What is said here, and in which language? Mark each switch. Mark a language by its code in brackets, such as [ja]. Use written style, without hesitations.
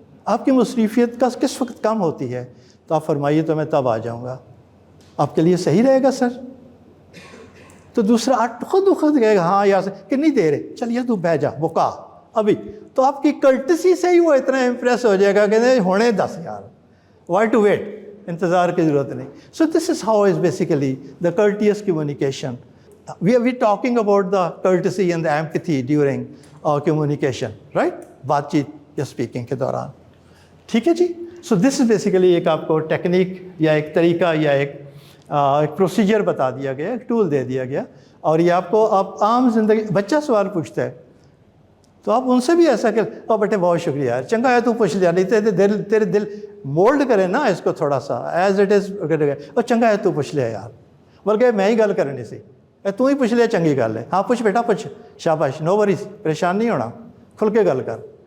[ur] آپ کی مصروفیت کا کس وقت کم ہوتی ہے تو آپ فرمائیے تو میں تب آ جاؤں گا. آپ کے لیے صحیح رہے گا سر؟ تو دوسرا خود کہے گا ہاں یار کتنی دیر ہے, چلیے تو بہ جا بکا ابھی. تو آپ کی کرٹسی سے ہی وہ اتنا امپریس ہو جائے گا کہ نہیں ہونے 10 یار, [en] why to wait, [ur] انتظار کی ضرورت نہیں. [en] So this is how is basically the courtesy communication. We are talking about the courtesy and the empathy during communication, right? [ur] بات چیت یا اسپیکنگ کے دوران. ٹھیک ہے جی. سو دس از بیسیکلی ایک آپ کو ٹیکنیک یا ایک طریقہ یا ایک پروسیجر بتا دیا گیا, ایک ٹول دے دیا گیا. اور یہ آپ کو آپ عام زندگی, بچہ سوال پوچھتا ہے تو آپ ان سے بھی ایسا کہ او بیٹے بہت شکریہ یار, [pa] چنگا ہے تو پوچھ لیا, [ur] نہیں تیرے دل مولڈ کرے نا اس کو تھوڑا سا [en] as it is, [pa] اور چنگا ہے تو پوچھ لیا یار, بلکہ میں ہی گل کرنی سی, تو ہی پوچھ لیا چنگی گل ہے, [ur] ہاں پوچھ بیٹا پوچھ, شاباش, [en] no worries, [ur] پریشان نہیں ہونا, [pa] کھل کے گل کر.